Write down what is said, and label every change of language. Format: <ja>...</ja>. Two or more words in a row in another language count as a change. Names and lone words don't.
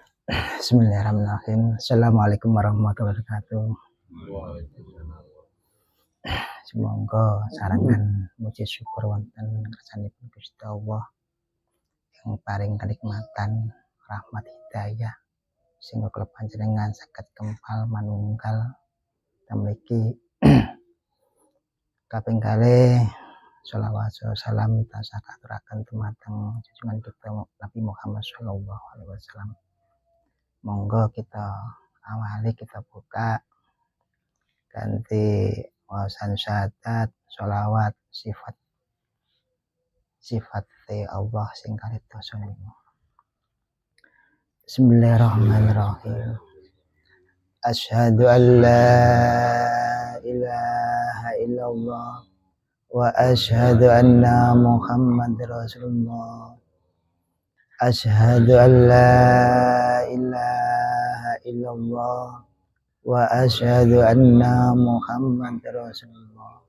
<ar>بسم الله الرحمن الرحيم السلام عليكم ورحمة الله وبركاته.</ar> <jv>Semoga sarangan muji syukur wonten kersanipun Gusti Allah yang paring kenikmatan rahmat hidayah sehingga kula panjenengan saged kempal manunggal mriki kaping kalih sholawat salam tansah katuraken dumateng junjungan kita Nabi Muhammad</jv> <ar>صلى الله عليه وسلم.</ar> <jv>Monggo kita awali, kita buka ganti wawasan syahadat sholawat sifat Allah sing kalidoso niku.</jv> <ar>بسم الله الرحمن الرحيم. أشهد أن لا إله إلا الله وأشهد أن محمدا رسول الله. أشهد أن لا إله إلا الله وأشهد أن محمدا رسول الله.</ar>